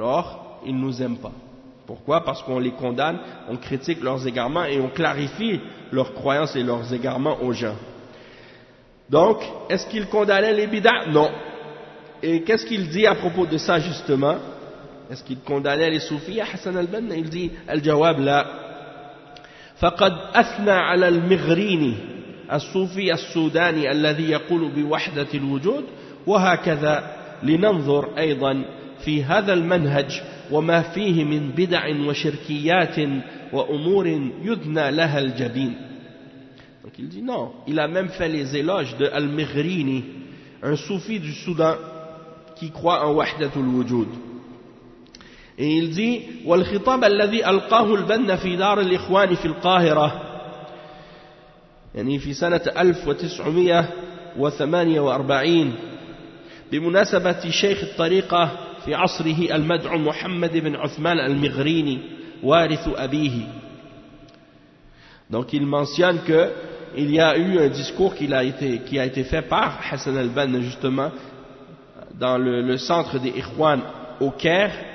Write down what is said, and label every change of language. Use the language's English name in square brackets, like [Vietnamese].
[French] Alors, ils ne nous aiment pas. Pourquoi? Parce qu'on les condamne, on critique leurs égarements et on clarifie leurs croyances et leurs égarements aux gens. Donc, est-ce qu'il condamnait les bid'ah? Non. Et qu'est-ce qu'il dit à propos de ça justement? Est-ce qu'il condamnait les soufis? Hassan al-Banna, il dit, [Arabic] al-jawab la. فقد أثنى على المغريني الصوفي السوداني الذي يقول بوحدة الوجود وهكذا لننظر أيضا في هذا المنهج وما فيه من بدع وشركيات وأمور يدنى لها الجبين. [French] Donc il dit non, il a même fait les éloges de Al-Mighrini, un soufi du Soudan qui croit en Wahdatul Wujud. Et il dit [Arabic] والخطاب الذي ألقاه البنا في دار الإخوان في القاهرة يعني في سنة 1948 بمناسبة شيخ الطريقة في عصره المدعو محمد بن عثمان المغريني وارث أبيه. [French] Donc il mentionne que il y a eu un discours qui a été fait par Hassan al-Banna justement dans le centre des Ikhwan au Caire.